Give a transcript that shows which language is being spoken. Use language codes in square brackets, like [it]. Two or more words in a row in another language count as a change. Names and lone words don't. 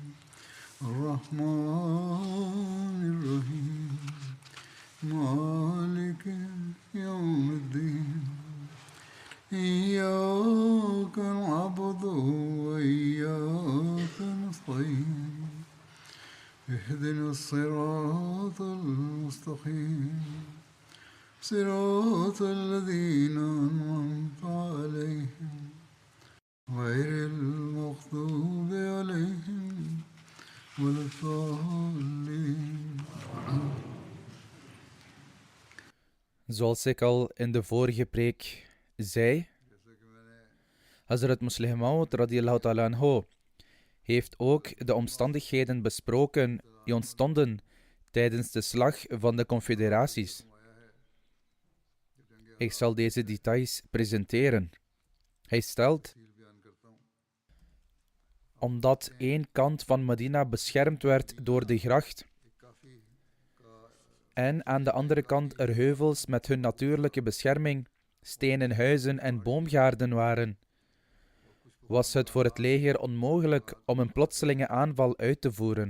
[ar] الرحمن الرحيم مالك يوم الدين إياك نعبد وإياك نستعين اهدنا الصراط المستقيم صراط الذين أنعمت عليهم غير المغضوب عليهم ولا الضالين. [nl] Zoals ik al in de vorige preek zei, Hazrat Muslih Maud [ar] رضي الله تعالى عنه [nl] heeft ook de omstandigheden besproken die ontstonden tijdens de slag van de confederaties. Ik zal deze details presenteren. Hij stelt, omdat één kant van Medina beschermd werd door de gracht en aan de andere kant er heuvels met hun natuurlijke bescherming, stenen huizen en boomgaarden waren, was het voor het leger onmogelijk om een plotselinge aanval uit te voeren.